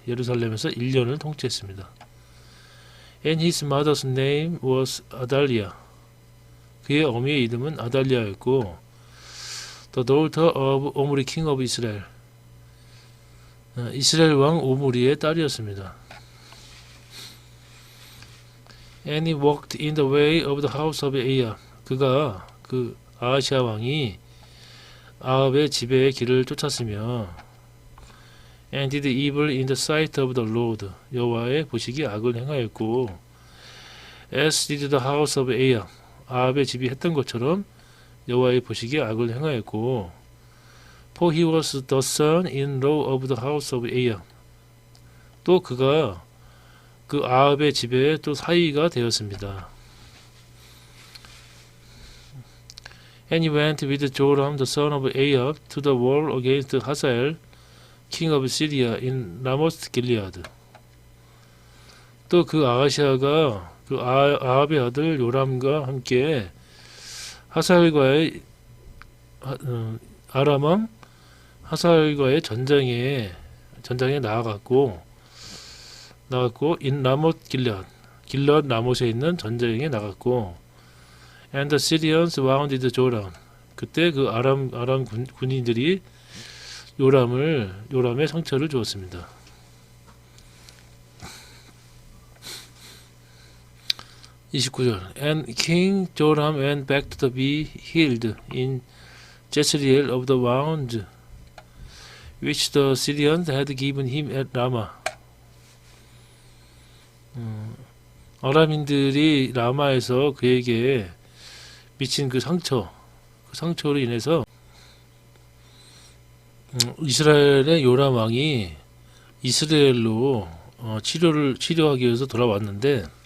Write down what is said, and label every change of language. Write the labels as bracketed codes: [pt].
[ko] 예루살렘에서 1년을 통치했습니다. [en] And his mother's name was Adaliah. [ko] 그의 어미의 이름은 아달리아였고, [en] the daughter of Omri king of Israel. [ko] 이스라엘 왕 오므리의 딸이었습니다. [en] And he walked in the way of the house of Ahab. [ko] 그가 그 아하시아 왕이 아합의 지배의 길을 쫓았으며, [en] and did evil in the sight of the Lord. [ko] 여호와의 보시기에 악을 행하였고, [en] as did the house of Ahab. [ko] 아합의 집이 했던 것처럼 여호와의 보시기에 악을 행하였고, [en] for he was the son-in-law of the house of Ahab. [ko] 또 그가 그 아합의 집에 또 사위가 되었습니다. [en] And he went with Joram the son of Ahab to the war against Hazael, king of Syria, in Ramoth Gilead. [ko] 또 그 아하시아가 그 아합의 아들 요람과 함께 하사엘과의 아람 왕 하사엘과의 전장에 나아갔고 in 라못 길앗 라못에 있는 전쟁에 나갔고, [en] and the Syrians wounded Joram. [ko] 그때 그 아람 군인들이 요람의 상처를 주었습니다. [en] 29절 And King Joram went back to be healed in Jezreel of the wound which the Syrians had given him at Ramah. [ko] 아람인들이 라마에서 그에게 미친 그 상처로 인해서 이스라엘의 요람 왕이 이스라엘로 치료하기 위해서 돌아왔는데